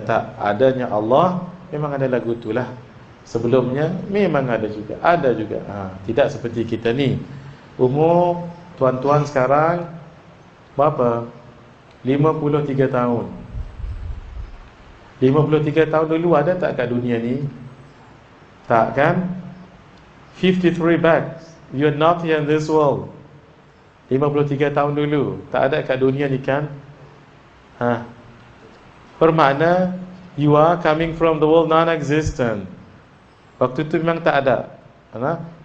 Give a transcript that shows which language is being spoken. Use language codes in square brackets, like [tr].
[ms] Tak adanya Allah, memang ada lagu itulah. Sebelumnya memang ada juga. Tidak seperti kita ni. Umur tuan-tuan sekarang berapa? 53 tahun. 53 tahun dulu ada tak kat dunia ni? Tak kan? [en] 53 back, you're not here in this world. [ms] 53 tahun dulu tak ada kat dunia ni kan? Bermakna [en] you are coming from the world non-existent. [ms] Waktu itu memang tak ada.